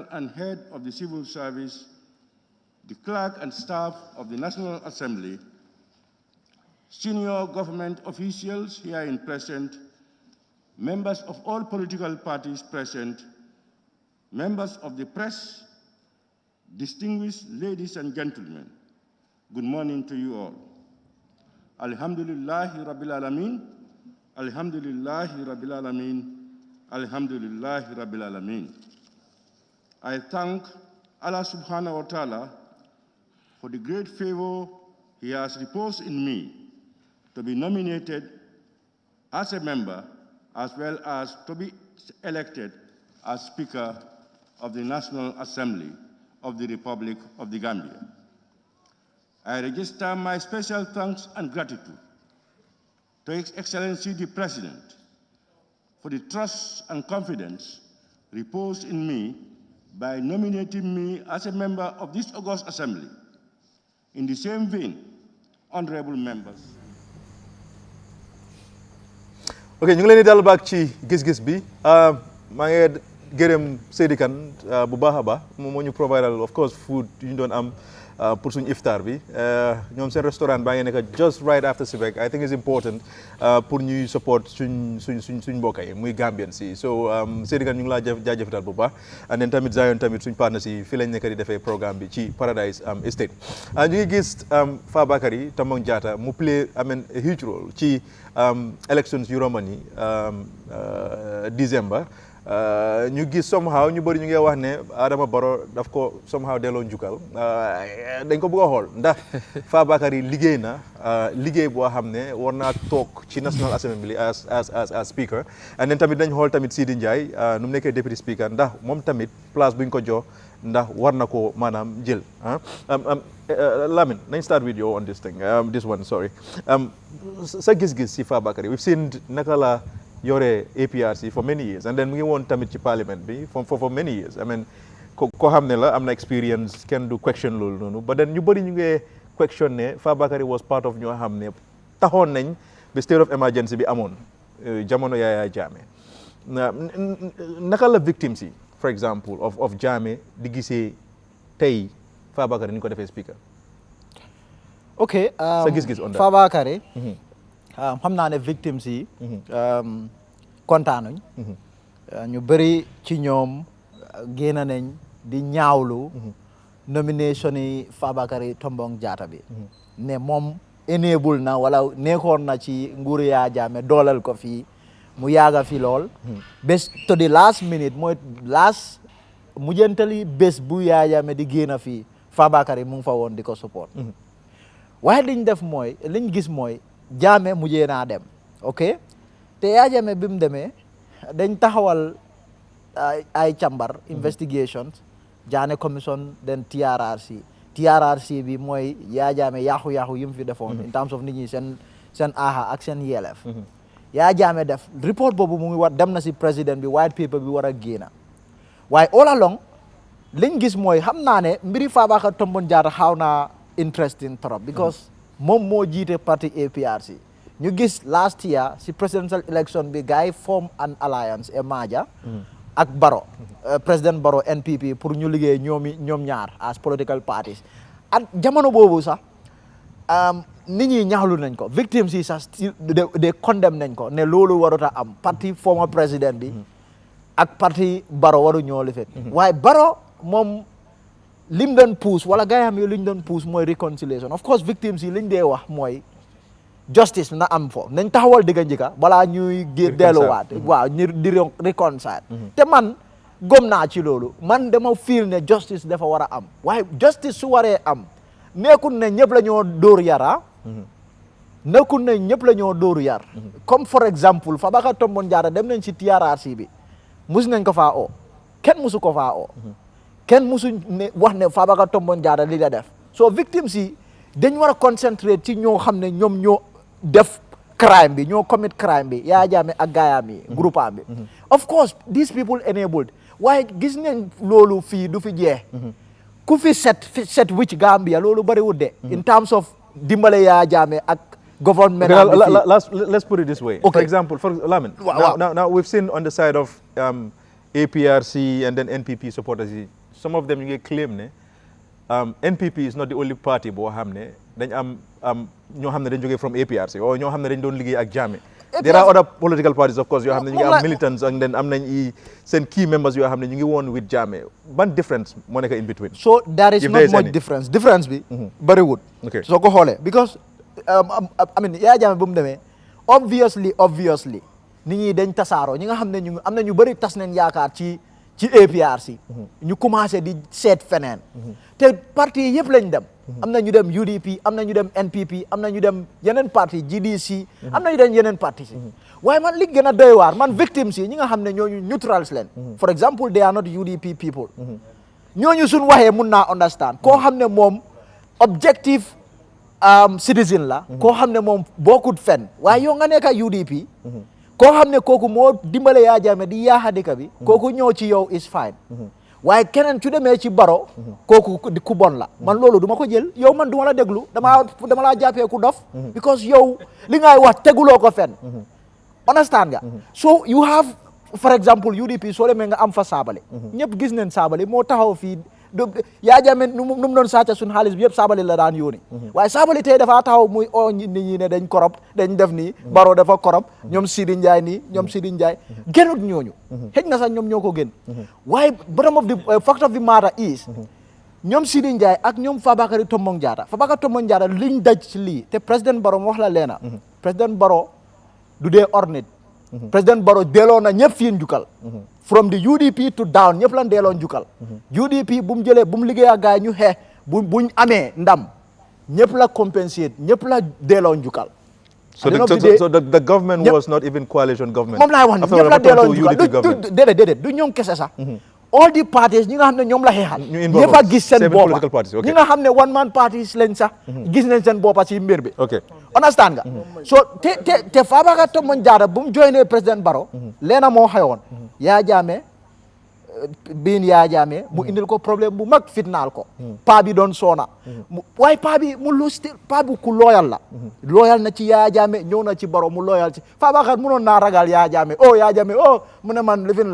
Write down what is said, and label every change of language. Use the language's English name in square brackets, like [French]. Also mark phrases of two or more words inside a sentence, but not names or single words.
[English] and Head of the Civil Service, the clerk and staff of the National Assembly, senior government officials here in present, members of all political parties present, members of the press, distinguished ladies and gentlemen, good morning to you all. [Arabic] الحمد لله رب العالمين، الحمد لله رب العالمين، الحمد لله رب العالمين. [English] I thank Allah [Arabic] سبحانه وتعالى [English] for the great favor He has reposed in me to be nominated as a member as well as to be elected as Speaker of the National Assembly of the Republic of the Gambia. I register my special thanks and gratitude to His Excellency the President for the trust and confidence reposed in me by nominating me as a member of this august assembly. In the same vein, honorable members. [Wolof] ok ñu ngi leen di dal baak ci gis-gis bi maa ngi gërëm Seydi Kane bu baax a baax moom moo ñu providal [English] of course [Wolof] food yu ñu doon am pour suñu iftar bi ñoom seen restaurant baa ngi nekk [English] just right after [Wolof] Sibek. [English] I think it's important [Wolof] pour ñuy support suñ mbokk yi muy Gambian si so Seydi Kane ñu ngi laa jaajëfatal bu baax and then tamit Zion tamit suñ partner si fii lañ nekk di defee programme bi ci Paradise Estate ñu ngi gis Fabakary Tombong Jatta mu [English] play a huge role [Wolof] ci elections yu romani December ñu gis somehow ñu bëri ñu ngi wax ne Adama Barrow daf ko somehow delloo njukkal dañ ko bëgg a xool ndax Fabakary liggéey na liggéey boo xam ne war naa toog ci [English] National Assembly as speaker and then [Wolof] tamit dañ xool tamit Sidi Ndiaye nu mu nekkee [English] deputy speaker [Wolof] ndax moom tamit place buñ ko jox ndax war na ko maanaam jël Lamin nañ [English] start with you on this thing this one sorry [Wolof] sa gis-gis si Fabakary [English] we've seen [Wolof] naka la yore APRC [English] for many years [Wolof] and then mu ngi woon tamit ci parliament bi [English] for many years I mean [Wolof] ko xam ne la am na experience kenn du question loolu noonu but then ñu bëri ñu ngi question ne Fabakary [English] was part of [Wolof] ñoo xam ne taxoon nañ ba [English] state of emergency [Wolof] bi amoon jamono Yaya Jammeh naka la victims yi [English] for example of [Wolof] Jammeh di gisee tey Fabakary ni ko defee speaker ok sa gis-gis [English] on that [Wolof] Fabakary xam naa ne victimes yi kontaanuñ ñu bëri ci ñoom génn nañ di ñaawlu nomination yi Fabakary Tombong Jatta bi ne moom enable na wala nekkoon na ci nguuru Yaya Jammeh dooleel ko fii mu yaaga fi lool bés [English] to the last minute [Wolof] mooy last mujjantali bés bu Yaya Jammeh di génn fii Fabakary mu ngi fa woon di ko support waaye liñ gis mooy Jammeh mujjee naa dem ok te Yaya Jammeh bi mu demee dañ taxawal ay càmbar investigations Jammeh commission den TRRC bi mooy Yaya Jammeh yaaxu yi mu fi defoon [English] in terms of [Wolof] nit ñi seen aaxa ak seen yelef Yaya Jammeh def report boobu mu ngi war dem na si président bi [English] white paper [Wolof] bi war a génna waaye all along liñ gis mooy xam naa ne mbiri Fabakary Tombong Jatta xaw naa interesting trop because moom moo jiite parti APRC ñu gis [English] last year [Wolof] si [English] presidential election [Wolof] bi gars yi [English] form an alliance [Wolof] e maaja ak Barrow président Barrow NPP pour ñu liggéey ñoom ñaar [English] as political parties [Wolof] ak jamono boobu sax nit ñi ñaxlu nañ ko victimes yi sax de condemn nañ ko ne loolu warut a am parti former président bi ak parti Barrow waru ñoo lifet waaye Barrow moom lim doon puus wala gars yi xam liñ doon puus mooy [English] reconciliation of course victims [Wolof] yi liñ dee wax mooy justice na am fo nañ taxawal digga njëkka balaa ñuy delluwaat waaw ñu di reconcile te man gom naa ci loolu man dama feel ne justice dafa war a am waaye justice su waree am nekkul ne ñëpp la ñoo dóor yara nekkul ne ñëpp la ñoo dóoru yar comme for exemple Fabakary Tombong Jatta dem nañ ci TRRC bi mus nañ ko faa oo kenn musu ko faa oo kenn musu ne wax ne Fabakary Tombong Jatta li la def so victimes yi dañ war a concentrate ci ñoo xam ne ñoom ñoo def crime bi ñoo commit crime bi Yaya Jammeh ak gaayam yi groupe am bi [English] of course these people enabled [Wolof] waaye gis nañ loolu fii du fi jeex ku fi set which Gambia loolu bëriwul de [English] in terms of [Wolof] dimbale Yaya Jammeh ak government. [English] Let's put it this way. Okay. For example, Lamin, now we've seen on the side of APRC and then NPP supporters, some of them you claim NPP is not the only party [Wolof] boo xam ne dañ am ñoo xam ne dañ jógee [English] from APRC or [Wolof] ñoo xam ne dañ doon liggéey ak Jammeh. [English] There are other political parties of course [Wolof] yoo xam ne ñu ngi am militants [English] and then [Wolof] am nañ seen [English] key members [Wolof] yoo xam ne ñu ngi woon [English] with Jammeh. [Wolof] Ban difference moo nekk [English] in between? So there is not much difference. [Wolof] Difference bi bëriwul. [English] Okay. [Wolof] Soo ko xoolee [English] because I mean [Wolof] Yaya Jammeh bu mu demee obviously nit ñi dañ tasaaroo ñi nga xam ne ñu am na ñu bëri tas nañ yaakaar ci APRC ñu commencé di seet feneen te parti yëpp lañ dem am na ñu dem UDP am na ñu dem NPP am na ñu dem yeneen parti GDC am na ñu dem yeneen parti si waaye man li gën a doy waar man victimes yi ñi nga xam ne ñooñu neutrals leen [English] for example they are not UDP people [Wolof] ñooñu suñ waxee mun naa understand koo xam ne moom objective citizen la koo xam ne moom bokkut fen waaye yow nga nekk UDP koo xam ne kooku moo dimbale Yaya Jammeh di yaaxa dëkk bi kooku ñëw ci yow [English] is fine [Wolof] waaye keneen su demee ci baro kooku ku bon la man loolu duma ko jël yow man duma la déglu dama laa jàppee ku dof because yow li ngay wax teguloo ko fen understand nga [English] so you have for example UDP [Wolof] soo demee nga am fa Sabally ñëpp gis nañ Sabally moo taxaw fii Yaya Jammeh nu mu doon sàcca suñ xaalis bi yëpp Sabally la daan yóoni waaye Sabally tey dafa taxaw muy o nit ñi ne dañ korop dañ def nii Barrow dafa korop ñoom Sidi Ndiaye nii ñoom Sidi Ndiaye gënut ñooñu xëj na sax ñoom ñoo ko gën waaye [English] bottom of the fact of the matter is [Wolof] ñoom Sidi Ndiaye ak ñoom Fabakary Tombong Jatta liñ daj ci lii te président Barrow wax la leena président Barrow du dee ornit président Barrow delloo na ñëpp fii njukkal [English] from the UDP to down [Wolof] ñëpp lan delloo njukkal UDP bu mu liggéey ak gaay ñu xeex buñ amee ndam ñëpp la compensate ñëpp la delloo njukkal [English] so the government was not even coalition government [Wolof] moom laay wax ni ñëpp la delloo njukkal déedéet du ñoom kese sax [English] all the parties [Wolof] ñi nga xam ne ñoom la xeexal ñëpp a gis seen boppa ñi nga xam ne [English] one man parties [Wolof] lañ sax gis nañ seen boppa ci mbir bi understand nga so te Fabakary Tombong Jatta bu mu joinee président Barrow leena moo xewoon Yaya Jammeh Yaya Jammeh mu indil ko problème bu mag fitnaal ko paa bi doon soona waaye paa bi ku loyal la loyal na ci Yaya Jammeh ñëw na ci Barrow mu loyal ci Fabakary munoon naa ragal Yaya Jammeh mu ne man lifin